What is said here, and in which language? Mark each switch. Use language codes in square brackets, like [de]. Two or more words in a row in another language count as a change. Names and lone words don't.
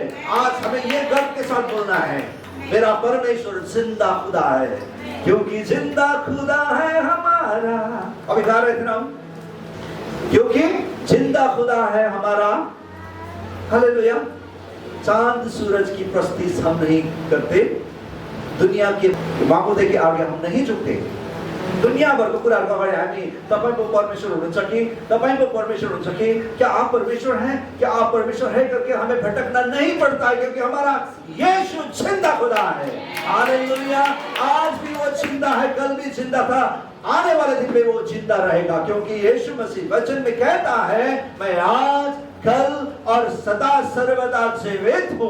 [hi] आज हमें ये गर्व के साथ बोलना है, मेरा परमेश्वर जिंदा खुदा है, क्योंकि जिंदा खुदा है हमारा। अभी गा रहे थे ना हम, क्योंकि जिंदा खुदा है हमारा। हालेलुया। चांद सूरज की प्रस्तिस हम नहीं करते, दुनिया के मामूदे के आगे हम नहीं झुकते। [ne] दुनियाभरको कुराहरुको अगाडि हामी तपाईको परमेश्वर हुनुहुन्छ कि, तपाईको परमेश्वर हुन्छ कि, [hi] क्या आप परमेश्वर हैं, क्या आप परमेश्वर है करके हमें भटकना नहीं पड़ता है, क्योंकि हमारा यीशु जिंदा खुदा है। हालेलुया। आज भी वो जिंदा है, कल भी जिंदा था, आने वाले दिन में वो जिंदा रहेगा, क्योंकि यीशु मसीह वचन में कहता है, मैं आज, कल और सदा सर्वदा जीवित हूँ।